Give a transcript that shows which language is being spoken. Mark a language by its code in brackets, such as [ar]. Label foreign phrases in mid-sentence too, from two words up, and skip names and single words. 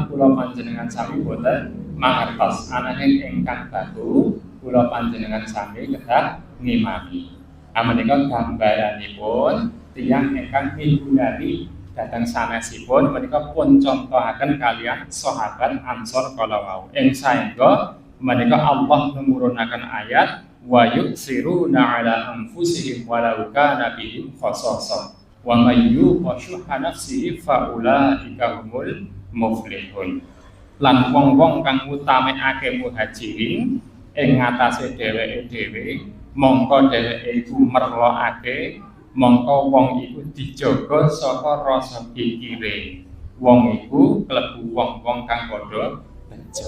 [jv] Kula panjenengan sami boten mangertos ananging ingkang baku kula panjenengan sami kedah ngimami. Menika gambaranipun tiyang ingkang migunani dhateng sanesipun menika pun contohaken kalian sahabat Ansor kala wau. Ing saengga menika Allah numurunaken ayat [ar] ويؤثرون على أنفسهم ولو كان بهم خصاصة ومن يوق شحها نفسه فأولئك هم المفلحون. [jv] Lan wong-wong kang utamekake muhajirin ing ngatasé dheweke dhewe mongko dheweke iku merlokake, mongko wong iku dijaga saka rasa kikire. Wong iku klebu wong-wong kang padha bejo.